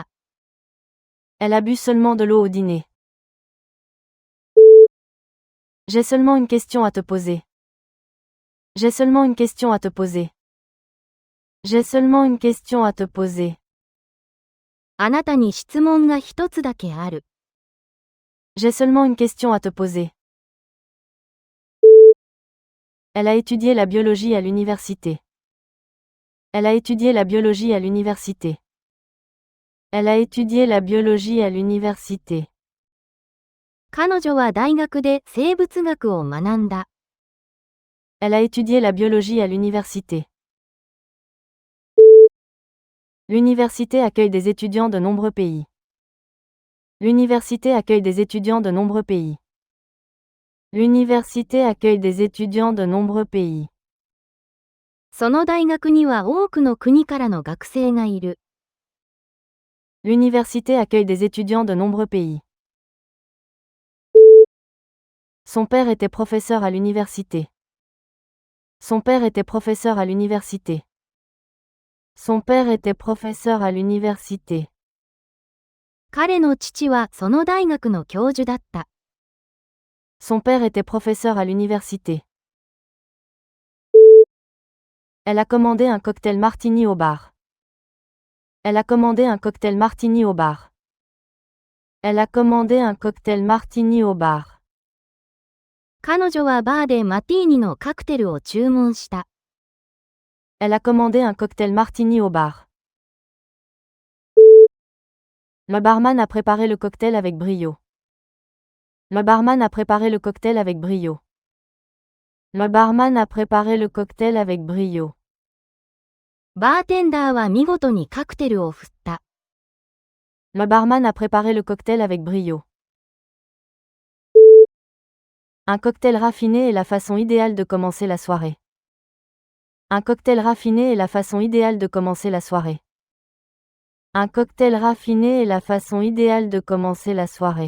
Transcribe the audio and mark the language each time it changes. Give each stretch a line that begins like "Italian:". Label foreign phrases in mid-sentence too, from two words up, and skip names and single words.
French: Elle a bu seulement de l'eau au dîner. J'ai seulement une question à te poser. J'ai seulement une question à te poser. J'ai seulement une question à te poser.
Japanese: あなたに質問が一つだけある。
French: J'ai seulement une question à te poser. Elle a étudié la biologie à l'université. Elle a étudié la biologie à l'université. Elle a étudié la biologie à l'université.
Japanese: 彼女は大学で生物学を学んだ。
French: Elle a étudié la biologie à l'université. L'université accueille des étudiants de nombreux pays. L'université accueille des étudiants de nombreux pays. L'université accueille des étudiants de nombreux pays.
Japanese: その大学には多くの国からの学生がいる。
French: L'université accueille des étudiants de nombreux pays. Son père était professeur à l'université. Son père était professeur à l'université. Son père était professeur à l'université.
Japanese: 彼の父はその大学の教授だった。
French: Son père était professeur à l'université. Elle a commandé un cocktail martini au bar. Elle a commandé un cocktail martini au bar. Elle a commandé un cocktail martini au bar.
Japanese: 彼女はバーでマティーニのカクテルを注文した。
French: Elle a commandé un cocktail martini au bar. Le barman a préparé le cocktail avec brio. Le barman a préparé le cocktail avec brio. Le barman a préparé le cocktail avec brio.
Japanese: バーテンダーは見事にカクテルを振った。
French: Le barman a préparé le cocktail avec brio. Un cocktail raffiné est la façon idéale de commencer la soirée. Un cocktail raffiné est la façon idéale de commencer la soirée. Un cocktail raffiné est la façon idéale de commencer la soirée.